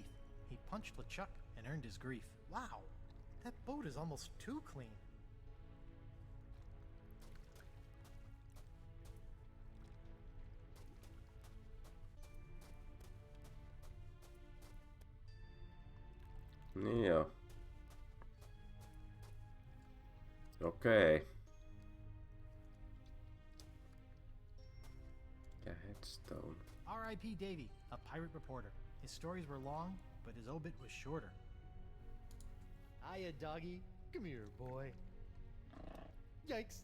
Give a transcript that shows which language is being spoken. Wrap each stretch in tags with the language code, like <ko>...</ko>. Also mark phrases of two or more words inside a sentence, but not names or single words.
<en>He punched LeChuck and earned his grief. Wow, that boat is almost too clean.</en> <fi>Niin joo. Okei. Ja headstone.</fi> <en>R.I.P. Davy, a pirate reporter. His stories were long, but his obit was shorter. Hiya, doggy. Come here, boy. Yikes.</en>